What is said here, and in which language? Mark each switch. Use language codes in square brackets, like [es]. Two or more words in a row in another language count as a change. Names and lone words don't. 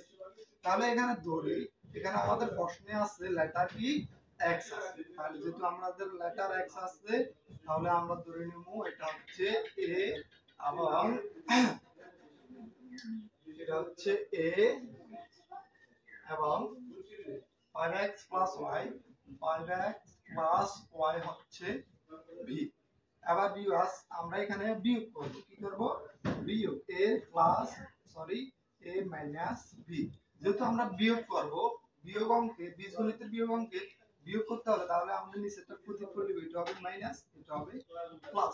[bn] তাহলে এখানে ধরি, এখানে আমাদের প্রশ্নে আছে লেটার কি X আছে, তাহলে যেহেতু আমাদের লেটার X আছে তাহলে আমরা ধরে নিব এটা হচ্ছে A এবং এটা হচ্ছে A এবং [en] 5x plus y, 5x plus y [bn] হচ্ছে b। এবার ভিউয়ার্স আমরা এখানে বিয়োগ করব, কি করব বিয়োগ [en] a plus a minus b. [bn] যেহেতু আমরা বিয়োগ করব, বিয়োগ অঙ্কে বীজগণিতের বিয়োগ অঙ্কে বিয়োগ করতে হলে তাহলে আমরা নিচেরটা প্রতিফল দিব, এটা হবে মাইনাস, এটা হবে প্লাস।